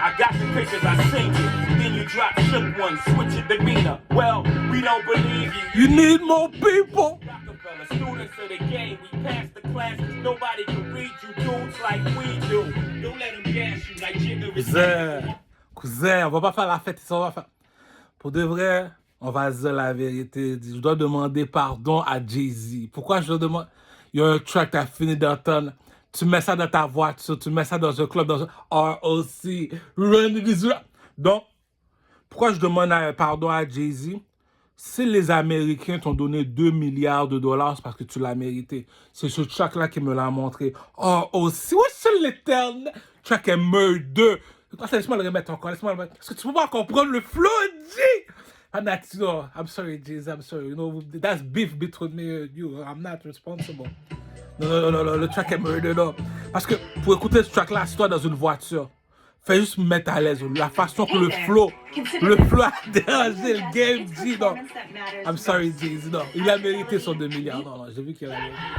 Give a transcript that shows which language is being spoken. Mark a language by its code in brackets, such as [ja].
[en] I got the pictures, I seen you. Then you dropped shook one, switch your demeanor. Well, we don't believe you. You need more people. Rockefeller, students of the game, we passed the classes. Nobody can read you dudes like we do. Don't let them gas you like Jigger is. [fr] Cousin, on va pas faire la fête ici, on va faire... Pour de vrai, on va se dire la vérité. Je dois demander pardon à Jay-Z. Pourquoi je dois demander... Il y a un track, t'as fini d'entendre. Tu mets ça dans ta voiture, tu mets ça dans un club, dans un ROC, Run This Rap. Donc, pourquoi je demande pardon à Jay-Z? Si les Américains t'ont donné 2 milliards de dollars, c'est parce que tu l'as mérité. C'est ce track-là qui me l'a montré. ROC, what's l'éternel? Track est Murder. Laisse-moi le remettre encore, laisse-moi le remettre. Parce que tu peux pas comprendre le flow, G! [en] I'm sorry, Jay-Z, I'm sorry. You know, that's beef between me and you. I'm not responsible. [fr] Non, le track est Murder, non. Parce que pour écouter ce track-là, assis-toi dans une voiture. Fais juste me mettre à l'aise. La façon que le flow a dérangé le game, G, non. [en] I'm sorry, Jay-Z, [fr] non. Il a mérité son 2 milliards, non, j'ai vu qu'il a mérité.